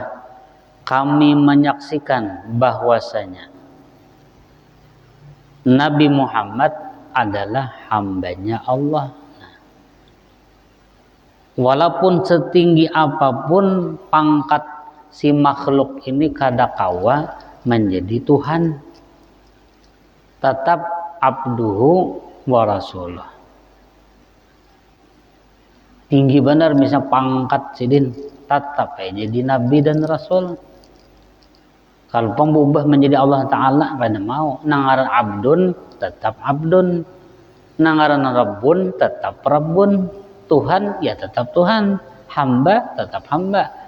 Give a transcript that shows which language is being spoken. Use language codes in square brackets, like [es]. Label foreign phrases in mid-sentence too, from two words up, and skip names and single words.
[id] Kami menyaksikan bahwasanya Nabi Muhammad adalah hambanya Allah. [bjn] Walaupun setinggi apapun pangkat si makhluk ini kada kawa menjadi Tuhan, tetap [ar] abduhu wa rasuluh. [bjn] Tinggi benar misalnya pangkat sidin, tetap jadi nabi dan rasul. Kalau pembubah menjadi Allah Ta'ala kada mau. Nangaran abdun tetap abdun, nangaran rabbun tetap rabbun, Tuhan ya tetap Tuhan, hamba tetap hamba.